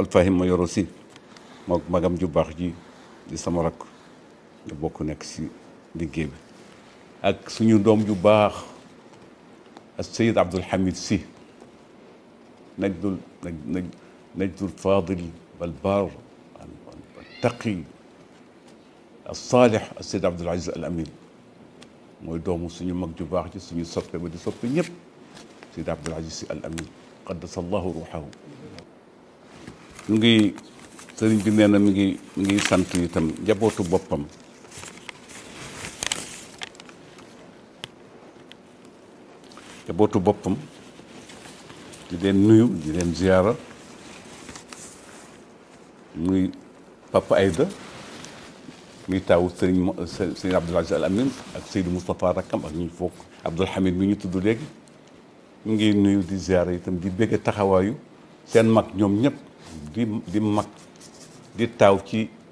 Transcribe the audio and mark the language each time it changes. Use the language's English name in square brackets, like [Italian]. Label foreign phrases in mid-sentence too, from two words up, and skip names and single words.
[Wolof] Alfahim ma yoro si moo magam ju baax ji di sama rakk nga bokk nekk si liggéey bi ak suñu doom ju baax ak Seyid Abdoul Hamid Sy najdul fadil bal bar taqi [Arabic] الصالح السيد [Wolof] عبد العزيز الأمين mooy doomu suñu mag ju baax ji suñu soppe ba di soppe ñëpp Seydi Abdoul Aziz Sy Al Amin [Arabic] قدس الله روحه [Wolof] mu ngi sëriñ bi nee na mi ngi sant itam njabootu boppam di leen nuyu di leen ziyaara muy Papa Aïda muy taawu sëriñ Abdoul Aziz Al Amin ak Seydou Moustapha rakkam ak ñu foog Abdoul Hamid mi ñu tudd léegi ñu ngi nuyu di ziyaara itam di bëgg taxawaayu seen mag ñoom ñëpp di mag di taaw ci